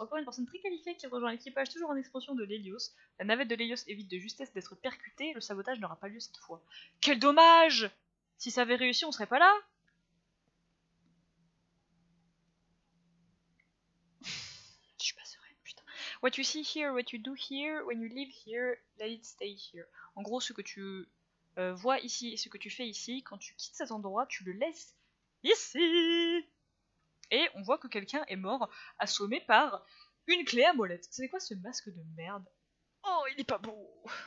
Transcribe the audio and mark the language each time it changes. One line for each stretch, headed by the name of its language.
French: Encore une personne très qualifiée qui rejoint l'équipage toujours en expansion de l'Hélios. La navette de l'Hélios évite de justesse d'être percutée. Le sabotage n'aura pas lieu cette fois. Quel dommage! Si ça avait réussi, on serait pas là. Je suis pas sereine, putain.
English: What you see here, what you do here, when you live here, let it stay here.
French: En gros, ce que tu vois ici et ce que tu fais ici, quand tu quittes cet endroit, tu le laisses ici. Et on voit que quelqu'un est mort, assommé par une clé à molette. C'est quoi ce masque de merde? Oh, il est pas beau.